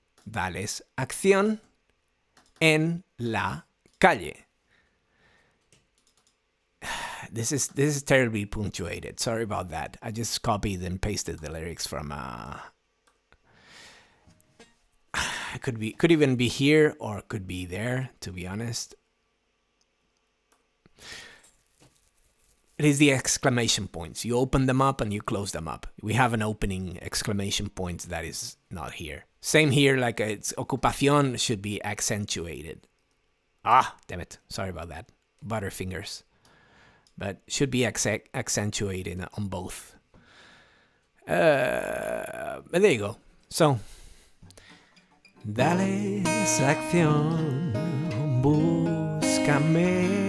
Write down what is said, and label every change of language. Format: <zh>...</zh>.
<es>Dales acción en la calle.</es> <en>This is terribly punctuated. Sorry about that. I just copied and pasted the lyrics from could even be here or could be there, to be honest. It is the exclamation points. You open them up and you close them up. We have an opening exclamation point that is not here. Same here, like it's ocupación should be accentuated. Ah, damn it. Sorry about that. Butterfingers. But should be accentuated on both. But there you go.</en> <es>So, dale esa acción, búscame.</es>